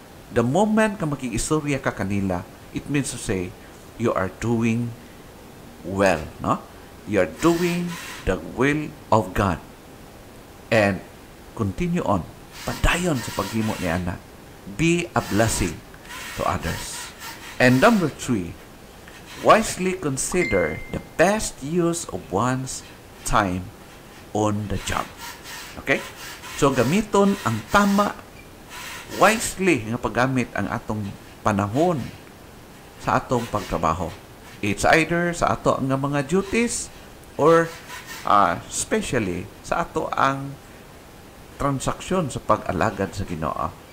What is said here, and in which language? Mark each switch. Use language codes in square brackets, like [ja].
[en] The moment [ceb] ka makikistorya ka kanila, [en] it means to say, you are doing well, no? You are doing the will of God. And continue on. [ceb] Padayon sa paghimo ni ana. [en] Be a blessing to others. And number 3, wisely consider the best use of one's time on the job. Okay? [ceb] So, gamiton ang tama, wisely nga paggamit ang atong panahon sa atong pagtrabaho. [en] It's either [ceb] sa ato ang mga duties [en] or especially [ceb] sa ato ang transaksyon sa pag-alagad sa Ginoo.